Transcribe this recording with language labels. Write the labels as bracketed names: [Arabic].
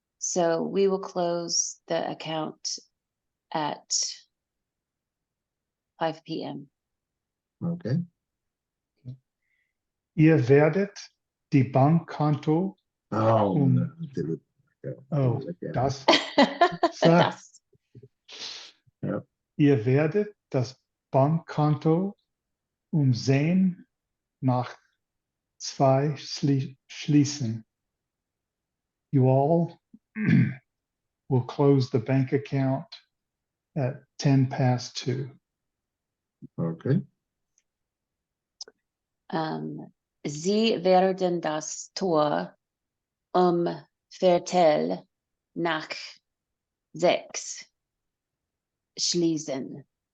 [English] So we will close the account at 5 p.m. Okay. [German] Ihr werdet die Bankkonto [English] Oh, did it. Okay. oh, Again. [German] das Das. Ja. Ihr werdet das Bankkonto 10 nach 2 schließen. [English] You all will close the bank account at 10 past 2. Okay. [German] Sie werden das Tor Viertel nach 6 schließen.